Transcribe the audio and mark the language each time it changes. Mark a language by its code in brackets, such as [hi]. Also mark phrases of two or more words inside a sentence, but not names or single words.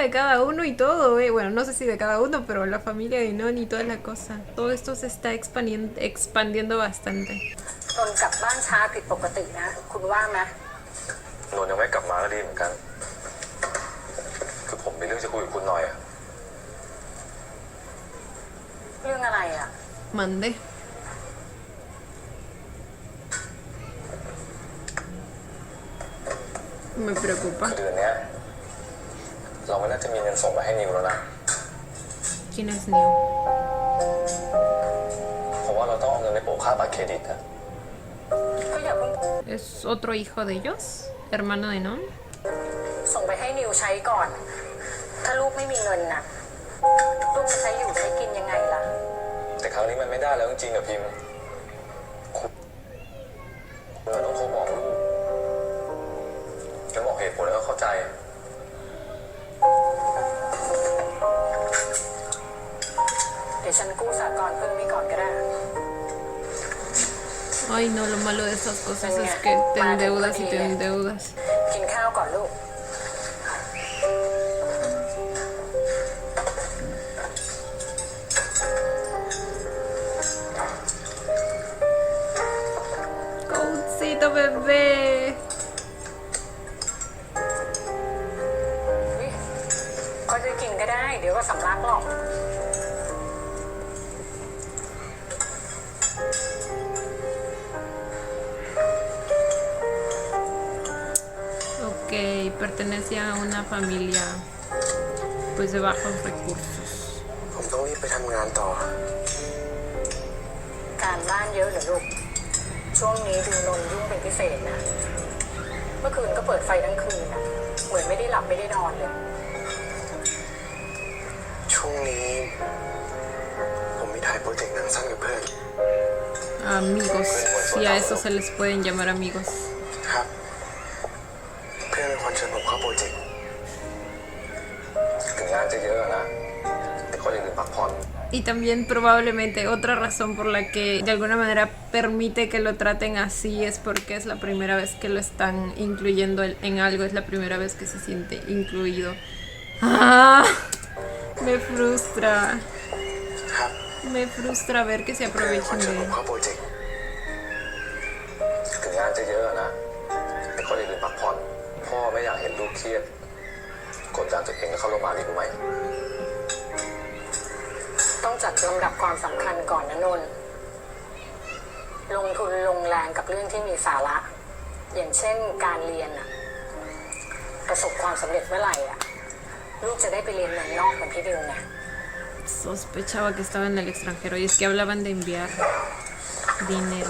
[es] de cada uno y todo, Bueno, no sé si de cada uno, pero la familia de Non y toda la cosa. Todo esto se está expandiendo bastante. [th] นนท์กลับบ้านช้าผิดปกตินะคุณว่าไหม นนท์ยังไม่กลับมาก็ดีเหมือนกันคือผมมีเรื่องจะคุยกับคุณหน่อยอะ เรื่องอะไรอ่ะ [es] Mande. Me preocupa. [th] คือเดือนเนี้ยเราไม่น่าจะมีเงินส่งมาให้นิวแล้วนะ [es] ¿Quién es Neo? [th] ผมว่าเราต้องเอาเงินไปโปะค่าบัตรเครดิตอะ ก็อย่าเพิ่ง [es] ¿Es otro hijo de ellos? ¿Hermano de Non? [th] ส่งไปให้นิวใช้ก่อน ถ้าลูกไม่มีเงินน่ะลูกจะใช้อยู่ใช้กินยังไงล่ะ แต่ครั้งนี้มันไม่ได้แล้วจริงๆอะพิมพ์คุณต้องโทรบอกลูกจะบอกเหตุผลแล้วก็เข้าใจ เดี๋ยวฉันกู้สหกรณ์เพิ่มนี้ก่อนก็ได้ [es] Ay, no, lo malo de esas cosas es que te endeudas y te endeudas. [th] กินข้าวก่อนลูก [es] Coachito bebé. [th] ก็จะกินก็ได้ เดี๋ยวก็สำลักหรอก [es] Ok, pertenecía a una familia pues de bajos recursos. [th] ผมต้องรีบไปทำงานต่อ การบ้านเยอะเหรอลูก ช่วงนี้ดูนนท์ยุ่งเป็นพิเศษนะ เมื่อคืนก็เปิดไฟทั้งคืนนะเหมือนไม่ได้หลับไม่ได้นอนเลย ช่วงนี้ผมมีถ่ายโปรเจกต์หนังสั้นกับเพื่อน [es] Amigos, si a eso se les pueden llamar amigos. [th] ครับ เพื่อนเป็นคนชวนผมเข้าโปรเจกต์ถึงงานจะเยอะนะแต่ก็อย่าลืมพักผ่อน [es] Y también probablemente otra razón por la que de alguna manera permite que lo traten así es porque es la primera vez que lo están incluyendo en algo, es la primera vez que se siente incluido. ¡Ah! Me frustra. [th] ครับ [es] Me frustra ver que se [th] เพื่อนเป็นคน [es] aprovechen [th] ชวน [es] de [th] ผ [es] él. [th] มเข้าโปรเจกต์ถึงงานจะเยอะนะแต่ก็อย่าลืมพักผ่อนพ่อไม่อยากเห็นลูกเครียดกดดันตัวเองแล้วเข้าโรงพยาบาลอีกไหม ต้องจัดลำดับความสำคัญก่อนนะนนท์ลงทุนลงแรงกับเรื่องที่มีสาระอย่างเช่นการเรียนอะประสบความสำเร็จเมื่อไหร่อะลูกจะได้ไปเรียนเมืองนอกเหมือนพี่ดิวไง [es] Sospechaba que estaba en el extranjero y es que hablaban de enviar dinero.